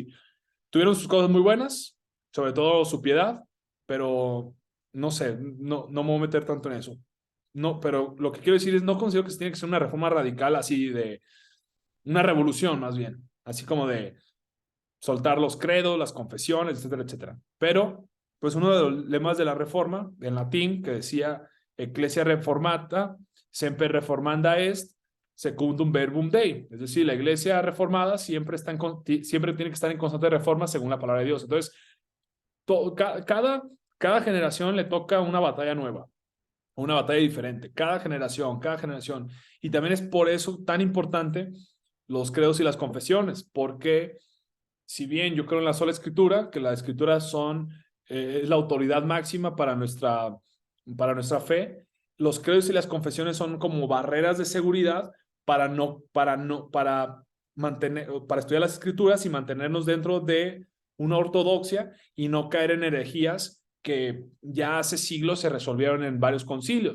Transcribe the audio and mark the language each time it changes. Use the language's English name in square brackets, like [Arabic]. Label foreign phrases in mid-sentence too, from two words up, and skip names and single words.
[Spanish] Tuvieron sus cosas muy buenas, sobre todo su piedad, pero no sé, no me voy a meter tanto en eso. No, pero lo que quiero decir es, no considero que se tiene que ser una reforma radical así de una revolución más bien, así como de soltar los credos, las confesiones, etcétera, etcétera. Pero, pues uno de los lemas de la reforma, en latín, que decía [Latin] Ecclesia reformata, semper reformanda est, secundum verbum Dei. [Spanish] Es decir, la iglesia reformada siempre tiene que estar en constante reforma según la palabra de Dios. Entonces, cada generación le toca una batalla nueva, una batalla diferente, cada generación. Y también es por eso tan importante los credos y las confesiones, porque si bien yo creo en la sola escritura, que la escritura es la autoridad máxima para nuestra fe, los credos y las confesiones son como barreras de seguridad para estudiar las escrituras y mantenernos dentro de una ortodoxia y no caer en herejías que ya hace siglos se resolvieron en varios concilios.